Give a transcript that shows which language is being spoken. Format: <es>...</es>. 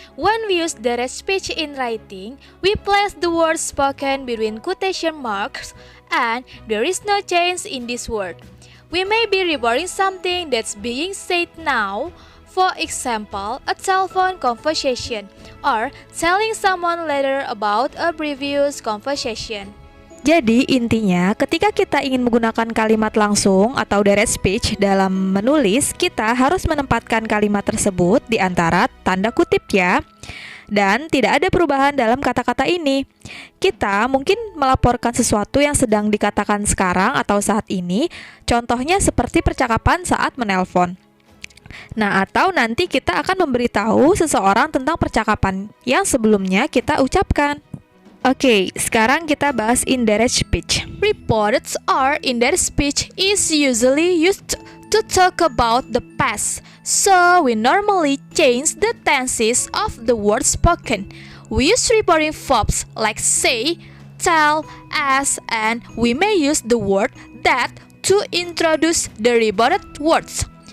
<en>When we use direct speech in writing, we place the words spoken between quotation marks and there is no change in this word. We may be reporting something that's being said now, for example, a telephone conversation, or telling someone later about a previous conversation.</en> <id>Jadi intinya ketika kita ingin menggunakan kalimat langsung atau direct speech dalam menulis, kita harus menempatkan kalimat tersebut di antara tanda kutip ya. Dan tidak ada perubahan dalam kata-kata ini. Kita mungkin melaporkan sesuatu yang sedang dikatakan sekarang atau saat ini, contohnya seperti percakapan saat menelpon. Nah, atau nanti kita akan memberitahu seseorang tentang percakapan yang sebelumnya kita ucapkan. Oke, sekarang kita bahas indirect speech.</id> <en>Reports or indirect speech is usually used to talk about the past, so we normally change the tenses of the words spoken. We use reporting verbs like say, tell, ask, and we may use the word that to introduce the reported words.</en>